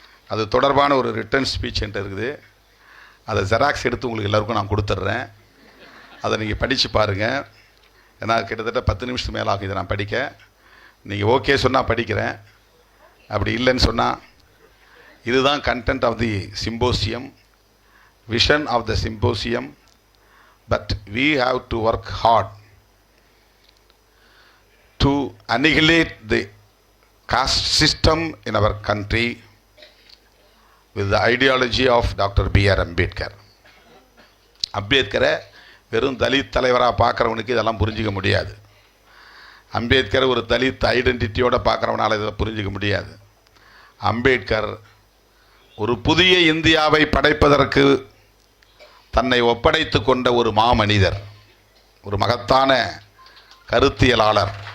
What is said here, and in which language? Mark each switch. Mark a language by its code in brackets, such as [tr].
[ta] அது தொடர்பான ஒரு ரிட்டன் ஸ்பீச் என்கிட்ட இருக்குது. அதை ஜெராக்ஸ் எடுத்து உங்களுக்கு எல்லாருக்கும் நான் கொடுத்துட்றேன். அதை நீங்கள் படித்து பாருங்கள். ஏன்னா கிட்டத்தட்ட 10 நிமிஷத்துக்கு மேலே ஆகும் இதை நான் படிக்க. நீங்கள் ஓகே சொன்னால் படிக்கிறேன், அப்படி இல்லைன்னு சொன்னால் இதுதான் [en] Content of the symposium, vision of the symposium. But we have to work hard to annihilate the caste system in our country with the ideology of Dr. B.R. Ambedkar. [ta] அம்பேத்கரை வெறும் தலித் தலைவராக பார்க்குறவனுக்கு இதெல்லாம் புரிஞ்சிக்க முடியாது. அம்பேத்கர் ஒரு தலித் ஐடென்டிட்டியோடு பார்க்குறவனால இதை புரிஞ்சிக்க முடியாது. அம்பேத்கர் ஒரு புதிய இந்தியாவை படைப்பதற்கு தன்னை ஒப்படைத்து கொண்ட ஒரு மாமனிதர், ஒரு மகத்தான கருத்தியலாளர்.